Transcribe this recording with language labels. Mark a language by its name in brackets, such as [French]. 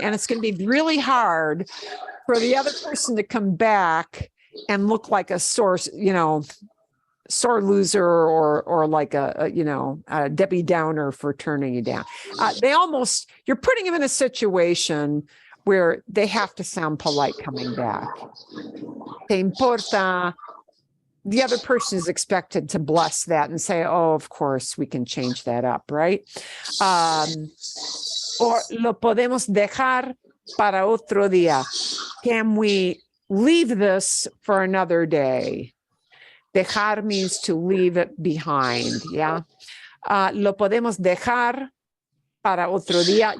[English] And it's going to be really hard for the other person to come back and look like a sore loser or like a Debbie Downer for turning you down. You're putting them in a situation where they have to sound polite coming back. [Spanish] Te importa. [English] The other person is expected to bless that and say, oh, of course, we can change that up, right? [Spanish] Or lo podemos dejar para otro día. [English] Can we leave this for another day? Dejar means to leave it behind, yeah? [Spanish] Lo podemos dejar para otro día.